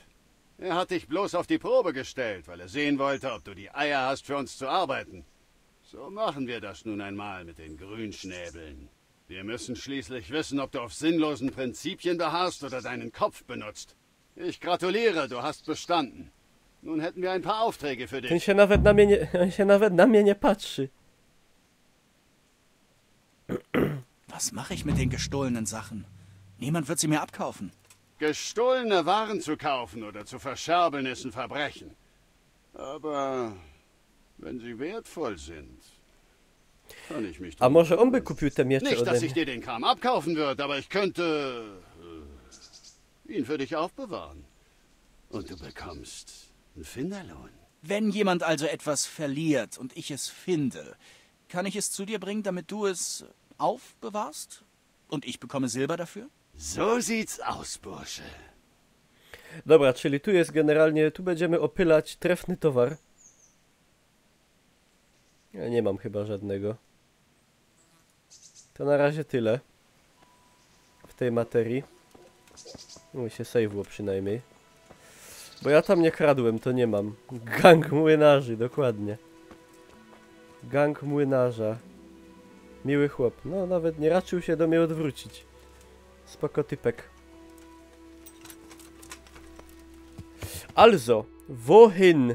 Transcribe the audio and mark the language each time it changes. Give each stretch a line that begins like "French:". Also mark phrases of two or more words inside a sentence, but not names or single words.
German: Er hat dich bloß auf die Probe gestellt, weil er sehen wollte, ob du die Eier hast, für uns zu arbeiten. So machen wir das nun einmal mit den Grünschnäbeln. Wir müssen schließlich wissen, ob du auf sinnlosen Prinzipien beharrst oder deinen Kopf benutzt. Ich gratuliere, du hast bestanden. Nun hätten wir ein paar Aufträge für dich.
Polish: On się nawet na mnie nie patrzy.
German: Was mache ich mit den gestohlenen Sachen? Niemand wird sie mir abkaufen. Gestohlene Waren zu kaufen oder zu verscherbeln ist ein Verbrechen. Aber wenn sie wertvoll sind, kann ich mich...
Polish: A może on by kupił te miecze
German: Nicht,
Polish: ode
German: dass ich
Polish: mnie?
German: dir den Kram abkaufen würde, aber ich könnte ihn für dich aufbewahren. Und du bekommst einen Finderlohn. Wenn jemand also etwas verliert und ich es finde, kann ich es zu dir bringen, damit du es aufbewahrst? Und ich bekomme Silber dafür? So sieht's aus, Bursche.
Polish: Dobra, czyli tu jest generalnie, tu będziemy opylać trefny towar. Ja nie mam chyba żadnego. To na razie tyle. W tej materii. Mi się save'ło przynajmniej. Bo ja tam nie kradłem, to nie mam. Gang młynarzy, dokładnie. Gang młynarza. Miły chłop. No, nawet nie raczył się do mnie odwrócić. Spoko typek.
German: Also, wohin?